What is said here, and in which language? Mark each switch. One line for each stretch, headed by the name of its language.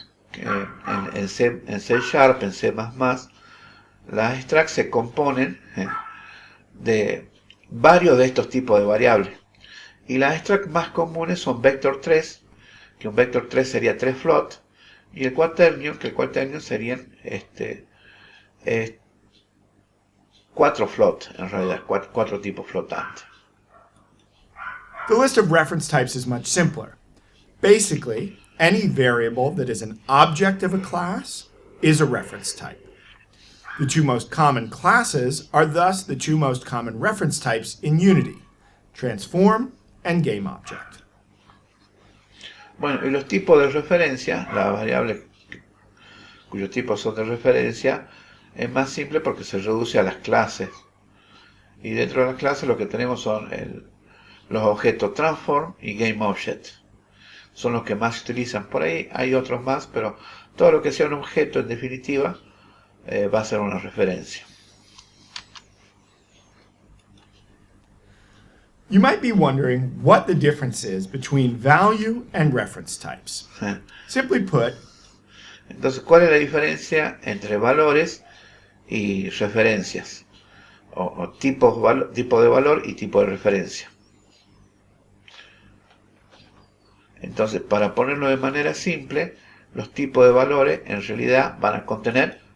Spanish: Que en C Sharp, en C++, las struct se componen de varios de estos tipos de variables. Y las struct más comunes son vector3, que un vector3 sería 3 float, y el quaternion, que el quaternion serían 4 float, en realidad, 4 tipos flotantes.
English: The list of reference types is much simpler. Basically, any variable that is an object of a class is a reference type. The two most common classes are thus the two most common reference types in Unity, transform and GameObject.
Spanish: Bueno, y los tipos de referencia, las variables cuyos tipos son de referencia, es más simple porque se reduce a las clases. Y dentro de las clases lo que tenemos son los objetos transform y GameObject. Son los que más se utilizan. Por ahí hay otros más, pero todo lo que sea un objeto, en definitiva, va a ser una referencia.
English: You might be wondering what the difference is between value and reference types. Simply put,
Spanish: entonces, ¿cuál es la diferencia entre valores y referencias? O tipo de valor y tipo de referencia. Entonces, para ponerlo de manera simple, los tipos de valores en realidad van a contener